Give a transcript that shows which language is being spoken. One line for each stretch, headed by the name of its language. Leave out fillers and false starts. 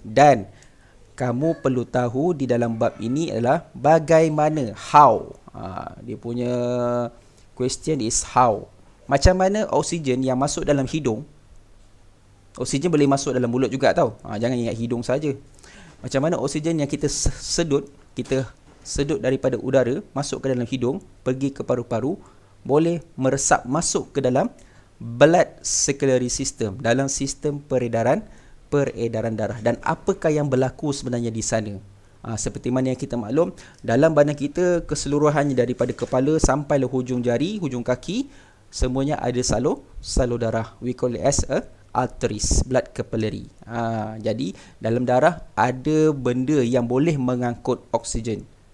Malay: Dan kamu perlu tahu di dalam bab ini adalah bagaimana, how. Dia punya
English: question is how.
Malay: Macam mana oksigen yang masuk dalam hidung, oksigen boleh masuk dalam mulut juga tau. Jangan ingat hidung saja. Macam mana oksigen yang kita sedut daripada udara masuk ke dalam hidung, pergi ke paru-paru, boleh meresap masuk ke dalam
English: blood circulatory system,
Malay: dalam sistem peredaran darah. Dan apakah yang berlaku sebenarnya di sana? Seperti mana yang kita maklum, dalam badan kita keseluruhannya daripada kepala sampai le hujung jari, hujung kaki, semuanya ada salur darah.
English: We call it as a arteries, blood capillary.
Malay: Jadi dalam darah ada benda yang boleh mengangkut oksigen.